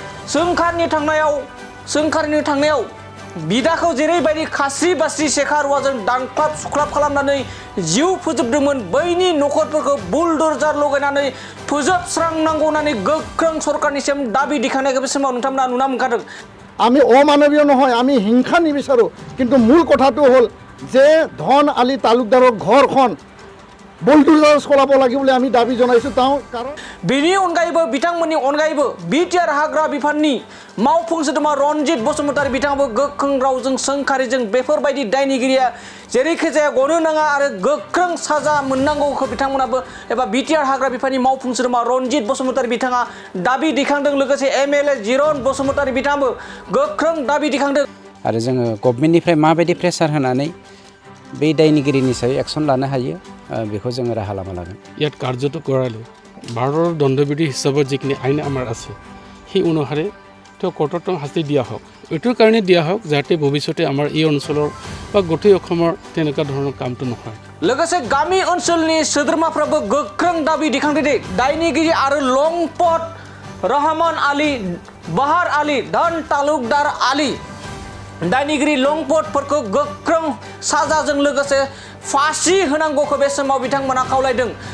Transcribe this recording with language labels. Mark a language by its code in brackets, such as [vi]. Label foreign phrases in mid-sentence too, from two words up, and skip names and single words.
[brx] सोंखारिनो थांनायाव बिदाखौ जेरैबायदि खास्रि बास्रि सेखा रुवाजों दानख्लाब सुख्लाब खालामनानै जिउ फोजोबदोंमोन बैनि नखरफोरखौ बुलडोजार लगायनानै फोजोबस्रांनांगौ होननानै गोख्रों सरकारनिसिम दाबि दिखांनायखौ बे समाव नोंथांमोना नुना मोनखादों [as] আমি অমানৱীয় নহয় আমি হিংসা নিবিচাৰোঁ কিন্তু মূল কথাটো হ'ল যে ধন আলি তালুকদাৰৰ ঘৰখন বুলডোজাৰ চলাব লাগে বুলি আমি দাবী জনাইছোঁ কাৰণ [brx] बेनि अनगायैबो बिथांमोननि अनगायैबो बिटिआर हाग्रा बिफाननि मावफुं सोद्रोमा रनजित बसुमतारी बिथाङाबो गोख्रों रावजों सोंखारिजों बेफोरबायदि दायनिगिरिया जेरैखि जाया गनो नाङा आरो गोख्रों साजा मोननांगौखौ बिथांमोनाबो एबा बिटिआर हाग्रा बिफाननि मावफुं सोद्रोमा रनजित बसुमतारी बिथाङा दाबि दिखांदों लोगोसे एमएलए जिरन बसुमतारी बिथाङाबो गोख्रों दाबि दिखांदों आरो जोङो गभर्नमेन्टनिफ्राय माबायदि प्रेसार होनानै बे दायनिगिरिनि सायाव एक्सन लानो हायो बेखौ जोङो राहा लामा लागोन [as] ইয়াত কাৰ্যটো কৰালে ভাৰতৰ দণ্ডবিধি হিচাপত যিখিনি আইন আমাৰ আছে সেই অনুসাৰে তেওঁ কঠোৰতম শাস্তি দিয়া হওক এইটোৰ কাৰণে দিয়া হওক যাতে ভৱিষ্যতে আমাৰ এই অঞ্চলৰ বা গোটেই অসমৰ তেনেকুৱা ধৰণৰ কামটো নহয় [brx] लोगोसे गामि ओनसोलनि सोद्रोमाफ्राबो गोख्रों दाबि दिखांदों दि दायनिगिरि आरो लंपट रहमान आली बाहार आली धन तालुकदार आली दायनिगिरि लंपटफोरखौ गोख्रों साजाजों लोगोसे फासि होनांगौखौ बे समाव बिथांमोना खावलायदों